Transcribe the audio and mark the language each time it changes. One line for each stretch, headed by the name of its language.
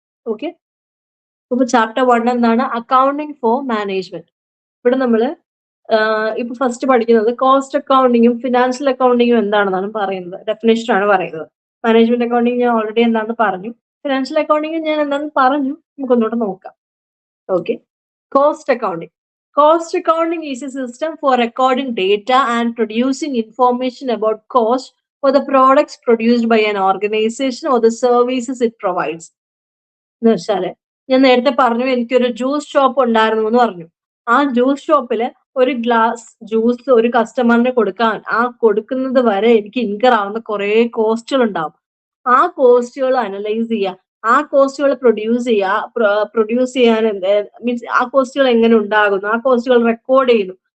Malayalam: Okay, ഇപ്പൊ chapter 1 എന്താണ്? Accounting for management. ഇവിടെ നമ്മള് ഇപ്പൊ ഫസ്റ്റ് പഠിക്കുന്നത് കോസ്റ്റ് അക്കൗണ്ടിങ്ങും ഫിനാൻഷ്യൽ അക്കൗണ്ടിങ്ങും എന്താണെന്നാണ് പറയുന്നത്, ഡെഫിനേഷൻ ആണ് പറയുന്നത്. മാനേജ്മെന്റ് അക്കൗണ്ടിങ് ഞാൻ ഓൾറെഡി എന്താണെന്ന് പറഞ്ഞു, ഫിനാൻഷ്യൽ അക്കൗണ്ടിങ് ഞാൻ എന്താണെന്ന് പറഞ്ഞു. നമുക്കൊന്നുകൂടെ നോക്കാം. Okay, cost accounting.
English: Cost accounting is a system for recording data and producing information about cost for the products produced by an organization or the services it provides.
Malayalam: എന്ന് വെച്ചാല് ഞാൻ നേരത്തെ പറഞ്ഞു എനിക്കൊരു ജ്യൂസ് ഷോപ്പ് ഉണ്ടായിരുന്നു എന്ന് പറഞ്ഞു. ആ ജ്യൂസ് ഷോപ്പില് ഒരു ഗ്ലാസ് ജ്യൂസ് ഒരു കസ്റ്റമറിന് കൊടുക്കാൻ, ആ കൊടുക്കുന്നത് വരെ എനിക്ക് ഇൻകർ ആവുന്ന കുറെ കോസ്റ്റുകൾ ഉണ്ടാവും. ആ കോസ്റ്റുകൾ അനലൈസ് ചെയ്യുക, ആ കോസ്റ്റുകൾ പ്രൊഡ്യൂസ് ചെയ്യാൻ മീൻസ് ആ കോസ്റ്റുകൾ എങ്ങനെ ഉണ്ടാകുന്നു, ആ കോസ്റ്റുകൾ റെക്കോർഡ് ചെയ്യുന്നു.